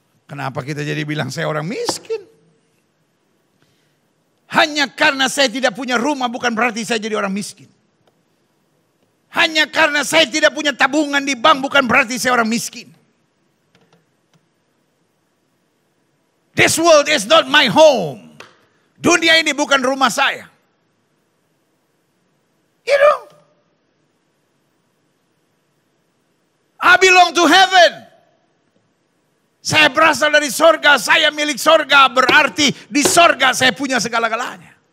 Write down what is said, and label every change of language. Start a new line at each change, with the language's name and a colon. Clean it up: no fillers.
Indonesian: Kenapa kita jadi bilang saya orang miskin? Hanya karena saya tidak punya rumah bukan berarti saya jadi orang miskin. Hanya karena saya tidak punya tabungan di bank bukan berarti saya orang miskin.
English: This world is not my home.
Indonesian: Dunia ini bukan rumah saya.
English: You know, I belong to heaven.
Indonesian: Saya berasal dari sorga, saya milik sorga, berarti di sorga saya punya segala-galanya.